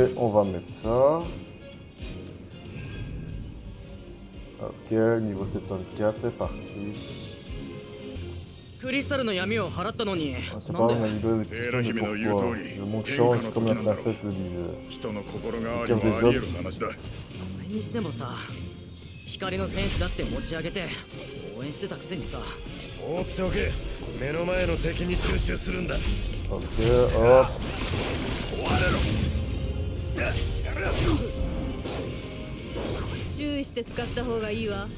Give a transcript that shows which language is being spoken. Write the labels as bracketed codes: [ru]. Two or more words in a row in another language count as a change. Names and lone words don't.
[fr] On va mettre ça. Ok, niveau 74, c'est parti. C'est pas un niveau de question de pourquoi. Le monde change comme la princesse le disait. Le cœur des hommes. [ja] 光の戦士だって持ち上げて応援してたくせにさ。放っておけ。目の前の敵に集中するんだ。 [fr] Ok, hop. [ja] 終われろ。注意して使った方がいいわ。